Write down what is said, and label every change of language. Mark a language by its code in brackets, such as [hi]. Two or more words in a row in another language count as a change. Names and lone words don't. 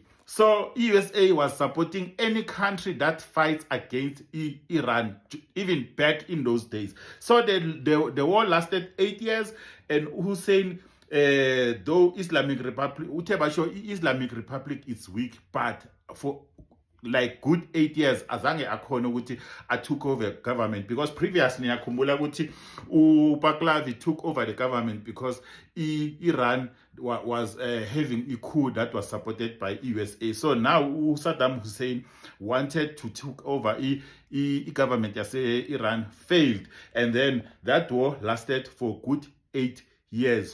[en] So USA was supporting any country that fights against Iran, even back in those days. So the war lasted 8 years, and Hussein, though Islamic Republic is weak, but for like good 8 years, [zu] azange akhona ukuthi [en] I took over government, because previously [zu] ngiyakhumbula ukuthi [en] Pahlavi took over the government because Iran was having a coup that was supported by USA. So now Saddam Hussein wanted to take over government as Iran, failed, and then that war lasted for good 8 years.